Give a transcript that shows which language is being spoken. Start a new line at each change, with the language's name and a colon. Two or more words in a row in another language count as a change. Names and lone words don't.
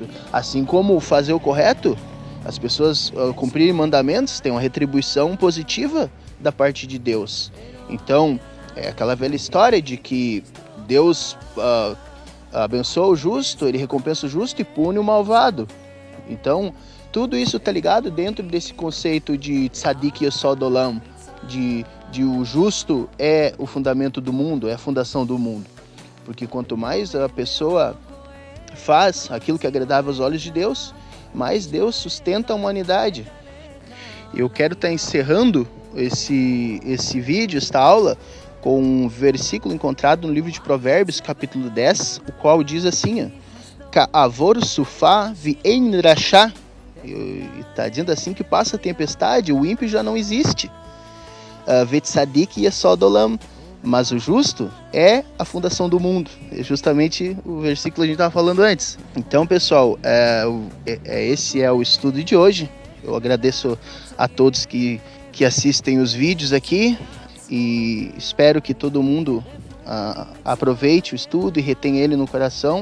Portuguese: Assim como fazer o correto, as pessoas cumprirem mandamentos, têm uma retribuição positiva da parte de Deus. Então, é aquela velha história de que Deus abençoa o justo, ele recompensa o justo e pune o malvado. Então, tudo isso está ligado dentro desse conceito de
Hebrew: צדיק יסוד עולם,
Portuguese: de o justo é o fundamento do mundo, é a fundação do mundo. Porque quanto mais a pessoa faz aquilo que é agradável aos olhos de Deus, mais Deus sustenta a humanidade. Eu quero estar encerrando esse vídeo, esta aula, com um versículo encontrado no livro de Provérbios, capítulo 10, o qual diz assim:
Hebrew: כעבור סופה ואין רשע.
Portuguese: Está dizendo assim que passa a tempestade, o ímpio já não existe.
Hebrew: וצדיק יסוד עולם.
Portuguese: Mas o justo é a fundação do mundo. É justamente o versículo que a gente estava falando antes. Então, pessoal, esse é o estudo de hoje. Eu agradeço a todos que assistem os vídeos aqui e espero que todo mundo aproveite o estudo e retenha ele no coração.